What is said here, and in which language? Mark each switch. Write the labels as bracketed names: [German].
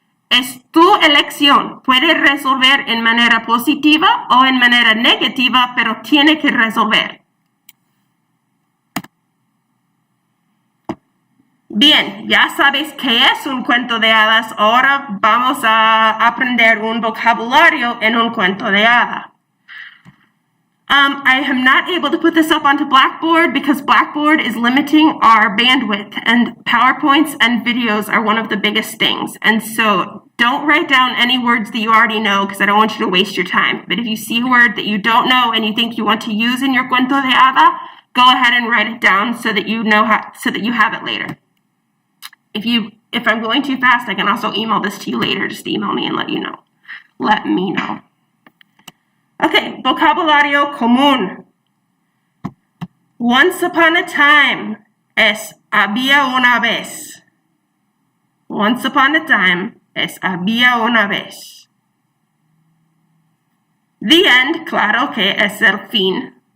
[Spanish] Es tu elección. Puede resolver en manera positiva o en manera negativa, pero tiene que resolver. Bien, ya sabes qué es un cuento de hadas. Ahora vamos a aprender un vocabulario en un cuento de hada. [English] I am not able to put this up onto Blackboard because Blackboard is limiting our bandwidth, and PowerPoints and videos are one of the biggest things. And so don't write down any words that you already know because I don't want you to waste your time. But if you see a word that you don't know and you think you want to use in your cuento de hada, go ahead and write it down so that you know so that you have it later. If if I'm going too fast, I can also email this to you later. Just email me and let me know. [Spanish] Okay, vocabulario común. [English] Once upon a time [Spanish] es había una vez. [English] Once upon a time [Spanish] es había una vez. [English] The end, [Spanish] claro que es el fin.